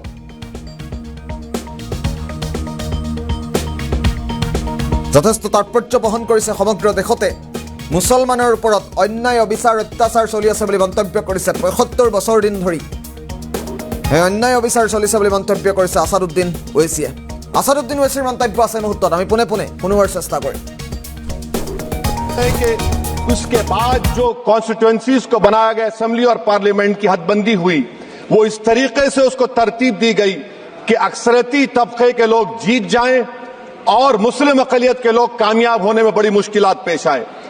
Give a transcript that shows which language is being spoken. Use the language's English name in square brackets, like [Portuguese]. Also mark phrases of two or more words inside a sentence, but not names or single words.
[Assamese] যথেষ্ট তাৎপৰ্য বহন কৰিছে সমগ্ৰ দেশতে মুছলমানৰ ওপৰত অন্যায় অবিচাৰ অত্যাচাৰ চলি আছে বুলি মন্তব্য কৰিছে ৭৫ বছৰ দিন ধৰি এই অন্যায় অবিচাৰ চলিছে বুলি মন্তব্য কৰিছে আসাদুদ্দিন ওৱেইছিৰ মন্তব্য আছে মুহূৰ্তত আমি পুনে শুনোৱাৰ চেষ্টা কৰিম [Urdu] اس کے بعد جو کانسٹیچوئنسیز کو بنایا گیا اسمبلی اور پارلیمنٹ کی حدبندی ہوئی وہ اس طریقے سے اس کو ترتیب دی گئی کہ اکثریتی طبقے کے لوگ جیت جائیں اور مسلم اقلیت کے لوگ کامیاب ہونے میں بڑی مشکلات پیش آئے